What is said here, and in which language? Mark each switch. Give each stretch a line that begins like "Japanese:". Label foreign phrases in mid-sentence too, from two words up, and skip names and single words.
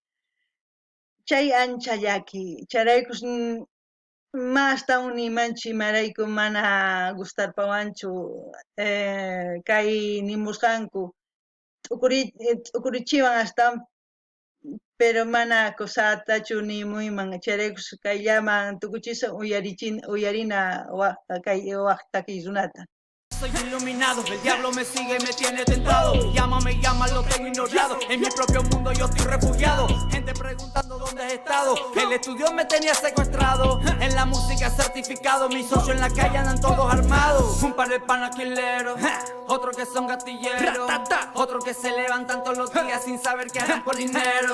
Quechua: chay ancha llaki chayraykus astawan nimanchu imarayku mana gustarpawanchu kay nimusqanku t'ukurichiwan astawan pero mana kusatachu nimuyman chayraykus kayllaman tukuchisa uyarina kay waq takiy runata
Spanish: Soy iluminado, el diablo me sigue, me tiene tentado. Me llama, lo tengo ignorado. En mi propio mundo yo estoy refugiado. Gente preguntando dónde has estado. El estudio me tenía secuestrado. En la música certificado. Mis socios en la calle andan todos armados. Un par de panaquileros, otros que son gatilleros, otros que se levantan todos los días sin saber qué harán por dinero.